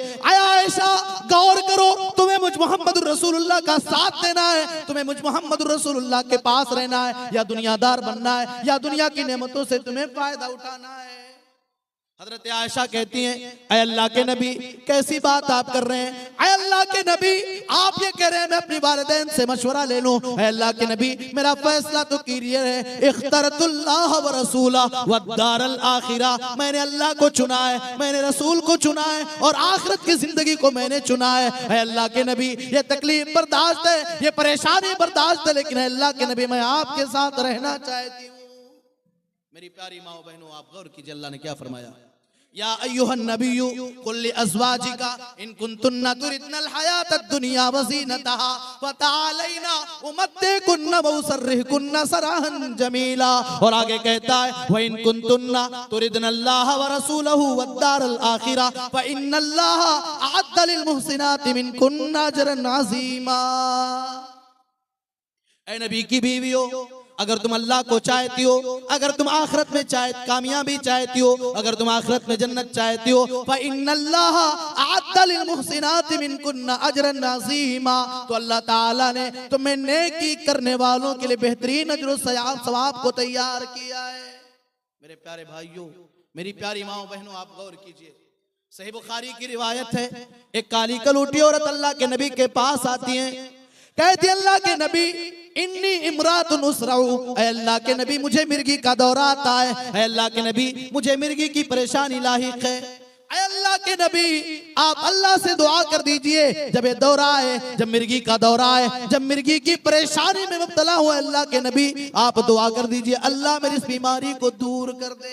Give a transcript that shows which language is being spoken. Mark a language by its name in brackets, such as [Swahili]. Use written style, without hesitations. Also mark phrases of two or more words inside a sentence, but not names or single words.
[Hindi] आय आयशा गौर करो, तुम्हें मुझ मोहम्मद रसूलुल्लाह का साथ देना है, तुम्हें मुझ मोहम्मद रसूलुल्लाह के पास रहना है, या दुनियादार बनना है, या दुनिया की नेमतों से तुम्हें फायदा उठाना है। हजरत आयशा कहती हैं, ऐ अल्लाह के नबी कैसी बात आप कर रहे हैं, ऐ अल्लाह के नबी आप ये कह रहे हैं मैं अपनी वालिदैन से मशवरा ले लूं, ऐ अल्लाह के नबी मेरा फैसला तो क्लियर है, [Arabic] اخترت الله ورسوله والدار الآخرة, [Hindi] मैंने अल्लाह को चुना है, मैंने रसूल को चुना है और आखिरत की जिंदगी को मैंने चुना है। ऐ अल्लाह के नबी ये तकलीफ बर्दाश्त है, ये परेशानी बर्दाश्त है, लेकिन अल्लाह के नबी मैं आपके साथ रहना चाहती हूँ। मेरी प्यारी माओ बहनों आप गौर कीजिए, अल्लाह ने क्या फरमाया, [Arabic] يا أيها النبي قل لأزواجك إن كنتن تردن الحياة الدنيا وزينتها فتعالين أمتعكن وأسرحكن سراحا جميلا. [Hindi] और आगे कहता है, [Arabic] وإن كنتن تردن الله ورسوله والدار الآخرة فإن الله أعد للمحسنات منكن أجرا عظيما. [Hindi] ऐ नबी की बीवियों अगर तुम अल्लाह को चाहती हो, अगर तुम आखिरत में कामयाबी चाहती हो, अगर तुम आखिरत में जन्नत चाहती हो, [Arabic] فإن الله أعد للمحسنات منكن أجرا عظيما, [Hindi] तो अल्लाह ताला ने तुम्हें नेकी करने वालों के लिए बेहतरीन अजर और सवाब को तैयार किया है। मेरे प्यारे भाइयों, मेरी प्यारी माओ बहनों आप गौर कीजिए, सही बुखारी की रिवायत है, एक काली कलूटी औरत अल्लाह के नबी के पास आती है, कहती अल्लाह के नबी [Arabic] إني امرأة أصرع, [Hindi] ऐ अल्लाह के नबी मुझे मिर्गी का दौरा आता है, ऐ अल्लाह के नबी मुझे मिर्गी की परेशानी लाहिक है, ऐ अल्लाह के नबी आप अल्लाह से दुआ कर दीजिए जब ये दौरा है, जब मिर्गी का दौरा है, जब मिर्गी की परेशानी में मुब्तला हुआ अल्लाह के नबी आप दुआ कर दीजिए अल्लाह मेरी इस बीमारी को दूर कर दे।